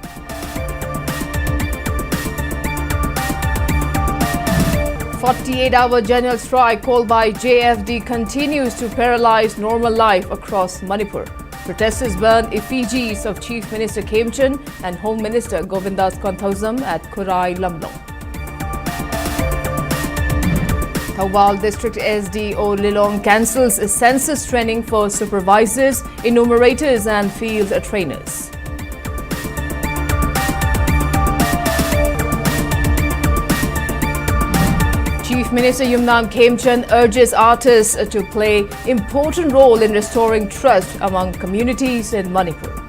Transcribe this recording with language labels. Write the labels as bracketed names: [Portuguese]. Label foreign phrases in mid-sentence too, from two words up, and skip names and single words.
[English] A 48-hour general strike called by JFD continues to paralyze normal life across Manipur. Protesters burn effigies of Chief Minister Khemchand and Home Minister Govindas Konthozam at Kurai Lamlong. Thawal District SDO Lilong cancels census training for supervisors, enumerators and field trainers. Chief Minister Yumnam Khemchand urges artists to play important role in restoring trust among communities in Manipur.